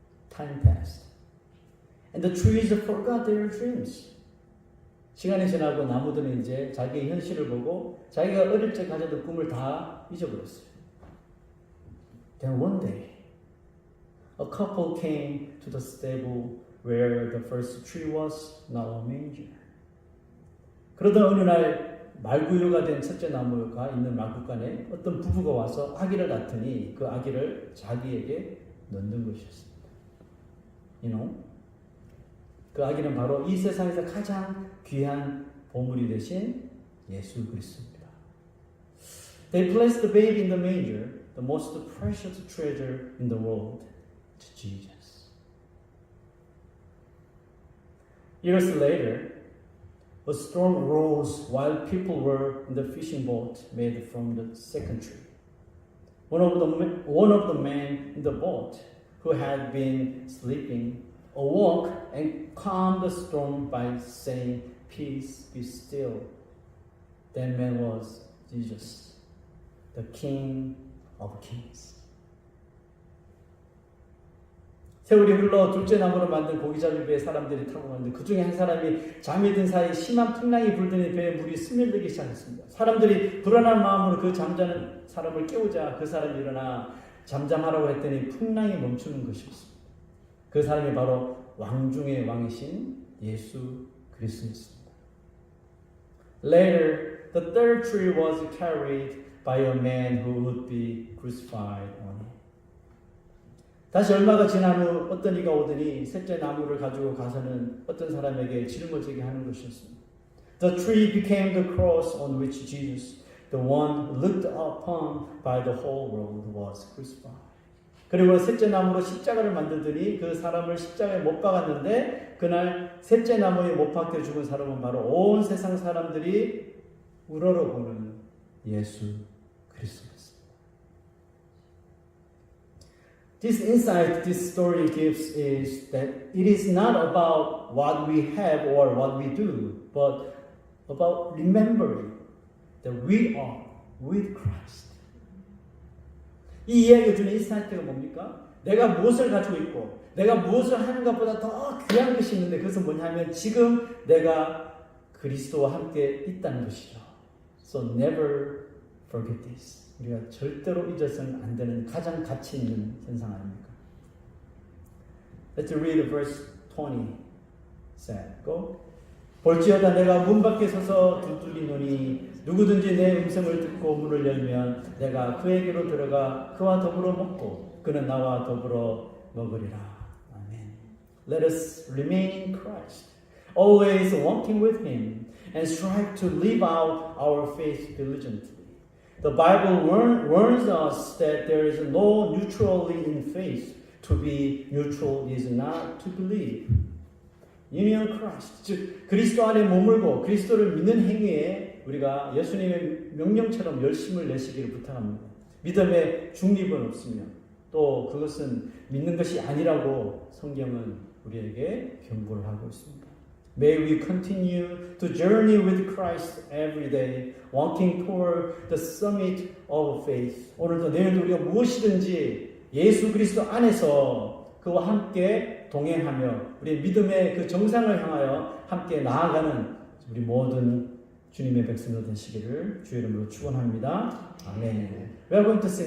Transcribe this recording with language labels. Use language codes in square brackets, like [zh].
[en] Time passed, and the trees forgot their dreams. [ko] 시간이 지나고 나무들은 이제 자기의 현실을 보고 자기가 어릴 적 가졌던 꿈을 다 잊어버렸어요. [en] Then one day, a couple came to the stable where the first tree was, now a manger. [ko] 그러던 어느 날 말구유가 된 첫째 나무가 있는 마구간에 어떤 부부가 와서 아기를 낳더니 그 아기를 자기에게 넣는 것이었습니다. 그 아기는 바로 이 세상에서 가장 귀한 보물이 되신 예수 그리스도입니다. [en] They placed the baby in the manger, the most precious treasure in the world, to Jesus. Years later, a storm rose while people were in the fishing boat made from the second tree. One of the men in the boat, who had been sleeping, awoke and calmed the storm by saying, "Peace, be still." That man was Jesus, the King of Kings. [ko] 세월이 흘러 둘째 나무로 만든 고기잡이 배에 사람들이 타고 갔는데 그 중에 한 사람이 잠이 든 사이 심한 풍랑이 불더니 배에 물이 스며들기 시작했습니다. 사람들이 불안한 마음으로 그 잠자는 사람을 깨우자 그 사람이 일어나 잠잠하라고 했더니 풍랑이 멈추는 것이었습니다. 그 사람이 바로 왕 중의 왕이신 예수 그리스도였습니다. [en] Later, the third tree was carried by a man who would be crucified on it. [ko] 다시 얼마가 지난 후 어떤 이가 오더니 셋째 나무를 가지고 가서는 어떤 사람에게 짊어지게 하는 것이었습니다. [en] The tree became the cross on which Jesus, the one looked upon by the whole world, was crucified. [ko] 그리고 셋째 나무로 십자가를 만들더니 그 사람을 십자가에 못 박았는데 그날 셋째 나무에 못 박혀 죽은 사람은 바로 온 세상 사람들이 우러러보는 예수 그리스도였습니다. [en] This insight this story gives is that it is not about what we have or what we do, but about remembering that we are with Christ. [ko] 이 이야기가 주는 인사이트가 뭡니까? 내가 무엇을 가지고 있고 내가 무엇을 하는 것보다 더 귀한 것이 있는데 그것은 뭐냐면 지금 내가 그리스도와 함께 있다는 것이죠. [en] So never forget this. [ko] 우리가 절대로 잊어서는 안 되는 가장 가치 있는 현상 아닙니까? [en] Let's read verse 20. Said, go. [ko] 볼지어다 내가 문 밖에 서서 두드리노니 누구든지 내 음성을 듣고 문을 열면 내가 그에게로 들어가 그와 더불어 먹고 그는 나와 더불어 먹으리라. 아멘. [en] Let us remain in Christ, always walking with Him, and strive to live out our faith diligently. The Bible warns us that there is no neutrality in faith. To be neutral is not to believe. [ko] Union Christ, 즉 그리스도 안에 머물고 그리스도를 믿는 행위에 우리가 예수님의 명령처럼 열심을 내시기를 부탁합니다. 믿음에 중립은 없으며 또 그것은 믿는 것이 아니라고 성경은 우리에게 경고를 하고 있습니다. [en] May we continue to journey with Christ every day, walking toward the summit of faith. [ko] 오늘도 내일도 우리가 무엇이든지 예수 그리스도 안에서 그와 함께 동행하며 우리의 믿음의 그 정상을 향하여 함께 나아가는 우리 모든 주님의 백성들 되시기를 주의 이름으로 축원합니다. 아멘. [en] We are going to sing